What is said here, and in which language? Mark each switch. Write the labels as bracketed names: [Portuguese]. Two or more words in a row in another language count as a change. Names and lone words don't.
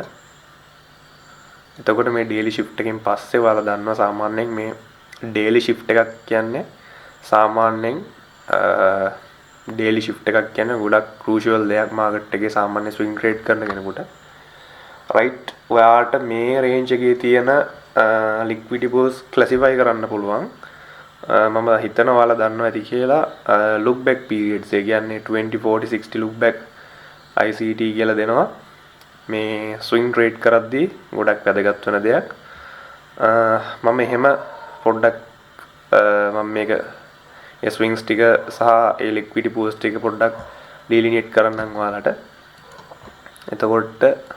[Sinhala] එතකොට මේ [English] daily shift [Sinhala] එකෙන් පස්සේ ඔයාලා දන්නවා සාමාන්‍යයෙන් මේ [English] daily shift [Sinhala] එකක් කියන්නේ සාමාන්‍යයෙන් [English] daily shift [Sinhala] එකක් කියන්නේ ගොඩක් crucial දෙයක් market එකේ සාමාන්‍ය [English] swing trade [Sinhala] කරන කෙනෙකුට right. ඔයාට මේ range එකේ තියෙන [English] liquidity pools [Sinhala] classify කරන්න පුළුවන්. මම හිතනවා ඔයාලා දන්නවා ඇති කියලා [English] look back periods [Sinhala] ඒ කියන්නේ 20 40 60 [English] look back ICT [Sinhala] කියලා දෙනවා. මේ [English] swing trade [Sinhala] කරද්දී ගොඩක් වැදගත් වෙන දෙයක්. මම එහෙම පොඩ්ඩක් මම මේක ඒ swings ටික සහ ඒ [English] liquidity pools [Sinhala] ටික පොඩ්ඩක් delineate කරන්නම් ඔයාලට.